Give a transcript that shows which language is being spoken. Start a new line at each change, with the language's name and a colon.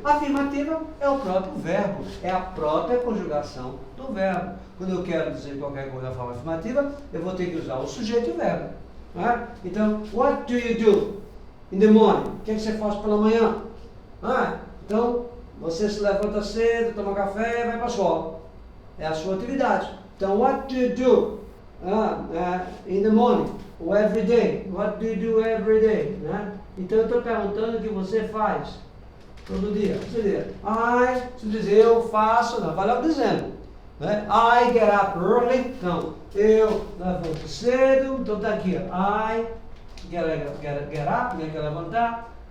Portuguese: Afirmativa é o próprio verbo, é a própria conjugação do verbo. Quando eu quero dizer qualquer coisa na forma afirmativa, eu vou ter que usar o sujeito e o verbo. Né?
English: Então, what do you do in the morning?
Portuguese: O que é que você faz pela manhã? Então, você se levanta cedo, toma café e vai para a escola. É a sua atividade.
English: Então, what do you do in the morning? Or every day? What do you do every day? Né?
Portuguese: Então, eu estou perguntando o que você faz todo dia. Você diz, eu faço, não, vai logo dizendo. Né?
English: I get up early.
Portuguese: Então, eu levanto cedo. Então, está aqui,
English: I get up,
Portuguese: né, que é levantar.